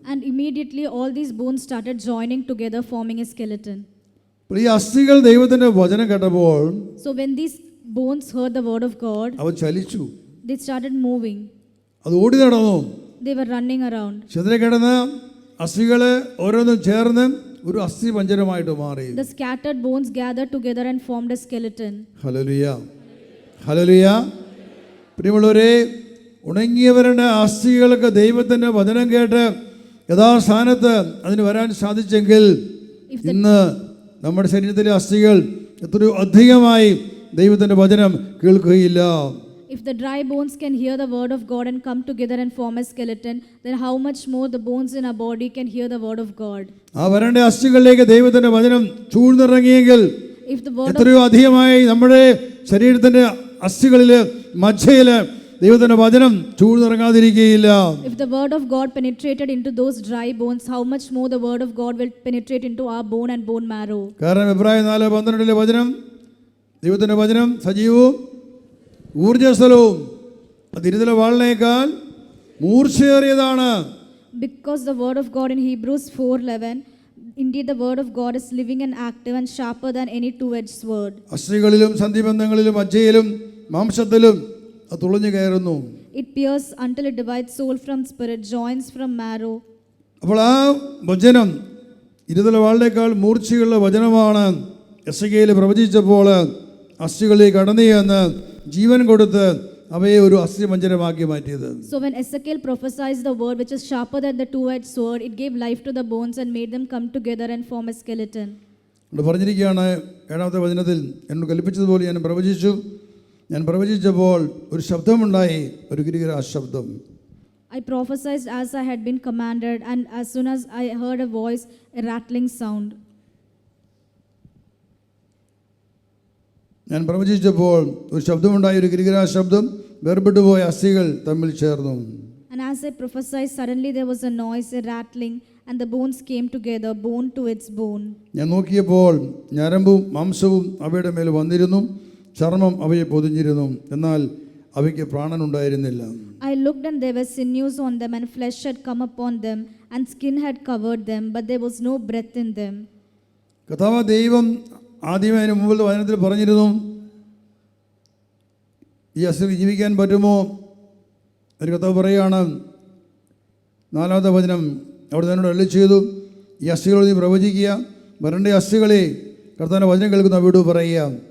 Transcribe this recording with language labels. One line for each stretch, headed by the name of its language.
English: And immediately all these bones started joining together, forming a skeleton.
Malayalam: ഈ അസ്ഥികൾ ദൈവത്തിന്റെ വചനം കേട്ടപ്പോൾ,
English: so when these bones heard the word of God,
Malayalam: അവ ചലിച്ചു.
English: they started moving.
Malayalam: അത് ഓടി നടന്നു.
English: They were running around.
Malayalam: ചിതറിക്കിടന്ന അസ്ഥികള് ഓരോന്നും ചേർന്ന് ഒരു അസ്ഥിപഞ്ജരമായിട്ട് മാറി.
English: The scattered bones gathered together and formed a skeleton.
Malayalam: Hallelujah, hallelujah. പ്രിയമുള്ളവരെ, ഉണങ്ങിയവരുടെ അസ്ഥികൾക്ക് ദൈവത്തിന്റെ വചനം കേട്ട് യഥാസ്ഥാനത്ത് അതിന് വരാൻ സാധിച്ചെങ്കിൽ ഇന്ന് നമ്മുടെ ശരീരത്തിലെ അസ്ഥികൾ എത്രയോ അധികമായി ദൈവത്തിന്റെ വചനം കേൾക്കുകയില്ല.
English: If the dry bones can hear the word of God and come together and form a skeleton, then how much more the bones in our body can hear the word of God.
Malayalam: ആ വരണ്ട അസ്ഥികളിലേക്ക് ദൈവത്തിന്റെ വചനം ചൂഴ്ന്നിറങ്ങിയെങ്കിൽ എത്രയോ അധികമായി നമ്മുടെ ശരീരത്തിന്റെ അസ്ഥികളില് മജ്ജയില് ദൈവത്തിന്റെ വചനം ചൂഴ്ന്നിറങ്ങാതിരിക്കുകയില്ല.
English: If the word of God penetrated into those dry bones, how much more the word of God will penetrate into our bone and bone marrow.
Malayalam: കാരണം എബ്രായർ 4:12 വചനം, ദൈവത്തിന്റെ വചനം സജീവവും ഊർജ്ജസ്വലവും ഇരുതല വാളിനേക്കാൾ മൂർച്ചയേറിയതാണ്.
English: Because the word of God in Hebrews 4:11, indeed the word of God is living and active and sharper than any two-edged sword.
Malayalam: അസ്ഥികളിലും സന്ധിബന്ധങ്ങളിലും മജ്ജയിലും മാംസത്തിലും അത് തുളഞ്ഞു കയറുന്നു.
English: It pierces until it divides soul from spirit, joints from marrow.
Malayalam: അപ്പോൾ ആ വചനം ഇരുതല വാളിനേക്കാൾ മൂർച്ചയുള്ള വചനമാണ്. Ezekiel പ്രവചിച്ചപ്പോൾ അസ്ഥികളിൽ കടന്നു ചെന്ന് ജീവൻ കൊടുത്ത് അവയെ ഒരു അസ്ഥിപഞ്ജരമാക്കി മാറ്റിയത്.
English: So when Ezekiel prophesied the word which is sharper than the two-edged sword, it gave life to the bones and made them come together and form a skeleton.
Malayalam: ഇവിടെ പറഞ്ഞിരിക്കുകയാണ് 7-ാമത്തെ വചനത്തിൽ, എന്നോട് കൽപ്പിച്ചതുപോലെ ഞാൻ പ്രവചിച്ചു. ഞാൻ പ്രവചിച്ചപ്പോൾ ഒരു ശബ്ദമുണ്ടായി, ഒരു ഗിരിഗിരാ ശബ്ദം.
English: I prophesied as I had been commanded, and as soon as I heard a voice, a rattling sound.
Malayalam: ഞാൻ പ്രവചിച്ചപ്പോൾ ഒരു ശബ്ദമുണ്ടായി, ഒരു ഗിരിഗിരാ ശബ്ദം, വേർപെട്ടുപോയ അസ്ഥികൾ തമ്മിൽ ചേർന്നു.
English: And as I prophesied, suddenly there was a noise, a rattling, and the bones came together, bone to its bone.
Malayalam: ഞാൻ നോക്കിയപ്പോൾ ഞരമ്പും മാംസവും അവയുടെ മേൽ വന്നിരുന്നു, ചർമ്മം അവയെ പൊതിഞ്ഞിരുന്നു, എന്നാൽ അവയ്ക്ക് പ്രാണനുണ്ടായിരുന്നില്ല.
English: I looked, and there were sinews on them, and flesh had come upon them, and skin had covered them, but there was no breath in them.
Malayalam: കർത്താവ് ദൈവം ആദ്യമേ അതിന് മുമ്പത്തെ വചനത്തിൽ പറഞ്ഞിരുന്നു, ഈ അസ്ഥിക്ക് ജീവിക്കാൻ പറ്റുമോ? ഒരു കർത്താവ് പറയുകയാണ്, 4-ാമത്തെ വചനം, അവിടെ തന്നോട് അരുളി ചെയ്തു, ഈ അസ്ഥികളോട് നീ പ്രവചിക്കുക, വരണ്ട അസ്ഥികളെ കർത്താവിൻ്റെ വചനം കേൾക്കുന്ന അവരോട് പറയുക.